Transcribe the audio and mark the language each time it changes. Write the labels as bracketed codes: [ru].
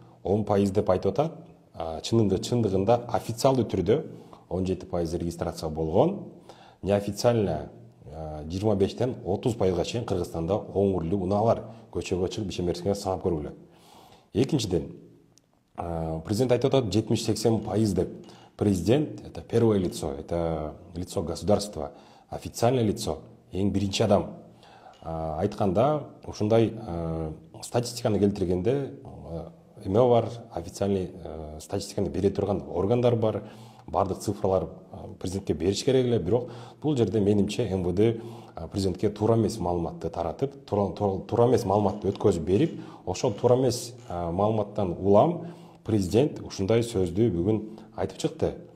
[ky] 10% деп айтып атат. Чындыгында официалдуу түрдө 17% регистрация болгон. Неофициально 25-тен 30%га чейин Кыргызстанда оң урлуу унаалар көчөгө чыгып ишемерсиңер санап көргүлө. Экинчиден, президент айтып атат 70-80% деп. [ru] Президент — это первое лицо, это лицо государства, официальное лицо, [ky] эң биринчи адам. Айтканда, ушундай статистиканы келтиргенде эме бар, официальный статистиканы бере турган органдар бар, бардык цифралар президентке бериш керек эле, бирок бул жерде менимче МВД президентке туура эмес маалыматты таратып, туура эмес маалыматты өткөзүп берип, ошол туура эмес маалыматтан улам президент ушундай сөздү бүгүн айтып чыкты.